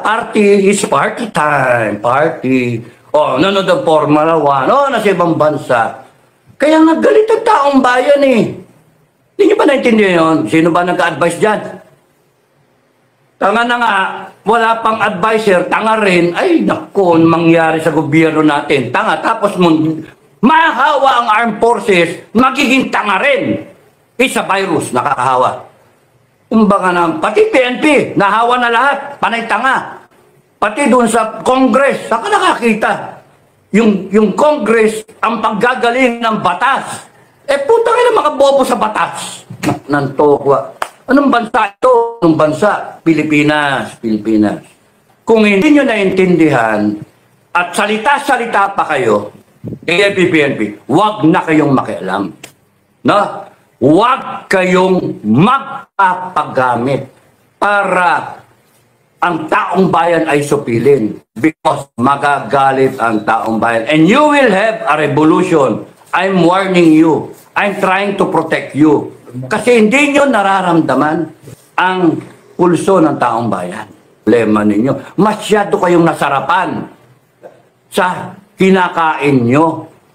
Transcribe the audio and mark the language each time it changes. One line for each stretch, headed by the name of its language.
English: Party is party time. Party.
Filipino: Oh, nanonood ang Formula 1. Oh, nasa ibang bansa. Kaya nga galit ang taong bayan eh. Hindi niyo ba naintindihan yun? Sino ba nagka-advise dyan? Tanga na nga, wala pang advisor, tanga rin. Ay, naku, mangyari sa gobyerno natin. Tanga, tapos mahahawa ang armed forces, magiging tanga rin. Isa virus, nakakahawa. Kumbaga na, pati PNP, nahawa na lahat, panay tanga. Pati doon sa Congress, saka nakakita. Yung Congress, ang paggagaling ng batas. Putang ina mga bobo sa batas. Nantokwa. Anong bansa ito? Anong bansa? Pilipinas. Pilipinas. Kung hindi nyo naintindihan at salita-salita pa kayo, PNP, wag na kayong makialam. No? Wag kayong magpapagamit para ang taong bayan ay supilin. Because magagalit ang taong bayan.
English: And you will have a revolution. I'm warning you. I'm trying to protect you.
Filipino: Kasi hindi nyo nararamdaman ang pulso ng taong bayan. Problema ninyo. Masyado kayong nasarapan sa kinakain nyo.